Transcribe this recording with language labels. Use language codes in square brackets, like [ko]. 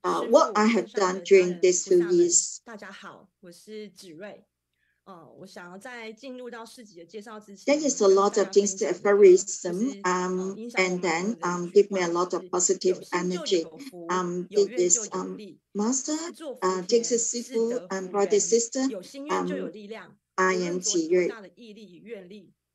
[en] What I have done during these 2 years. [zh] 大家好，我是Zhirui。我想要在进入到市集的介绍之前 [en] ，There is a lot of things aphorism, and then give me a lot of positive energy. It is Master, [zh] 这是师父 [en] and brother sister. I am Zhirui.